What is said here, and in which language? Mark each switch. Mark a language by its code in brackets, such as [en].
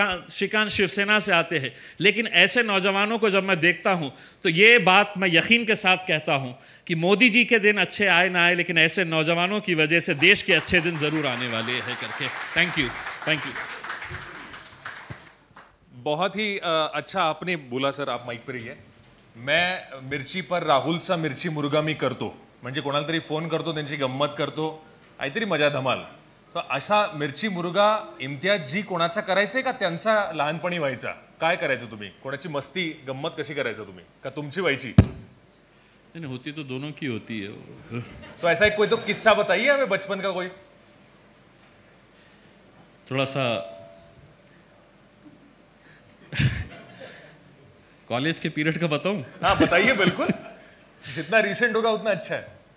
[hi] श्रीकांत शिवसेना से आते हैं। लेकिन ऐसे नौजवानों को जब मैं देखता हूँ तो ये बात मैं यकीन के साथ कहता हूँ कि मोदी जी के दिन अच्छे आए ना आए, लेकिन ऐसे नौजवानों की वजह से देश के अच्छे दिन ज़रूर आने वाले हैं करके। [en] Thank you, thank you. [hi] बहुत ही अच्छा आपने बोला सर, आप माईक पर रहिए। [mr] मैं मिरची पर राहुलचा मिरची मुर्गा मी करतो, म्हणजे कोणाला तरी फोन करतो, त्यांची गंमत करतो, काहीतरी मजा धमाल। तर अशा मिरची मुर्गा इम्तियाज जी कोणाचा करायचंय का त्यांचा लहानपणी व्हायचा? काय करायचं तुम्ही? कोणाची मस्ती गंमत कशी करायचं तुम्ही? का तुमची व्हायची? [hi] नहीं होती तो दोनों की होती है। तो ऐसा कोई तो किस्सा बताइए हमें बचपन का कोई। थोड़ा सा कॉलेज के पीरियड का बताऊं? हाँ बताइए, बिल्कुल, जितना रिसेंट होगा उतना अच्छा है।